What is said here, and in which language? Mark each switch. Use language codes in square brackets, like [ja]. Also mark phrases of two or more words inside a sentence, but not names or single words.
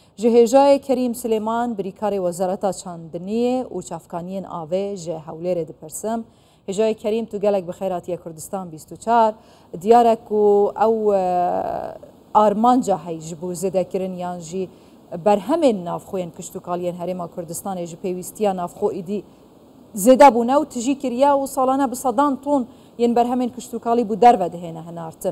[ku] جهێژای کەریم سلێمان بریکاری وەزارەتا چاندنیە و چافکانیên ئاوێ ji hewlêrê dipirsim. Hêjayê kerîm tu gelek bi xêratiya Kurdistan 24 diyarek ku ew armanca hey ji bo zêdekirin yan jî berhemên navxweyên kiştûkaliyên Herêma Kurdistanê ji pêwîstiya navxwe êdî zêde bûne û tijî kiriye û salane bi sedan ton yên berhemên kiştûkalî bû derve dihêne hinartin.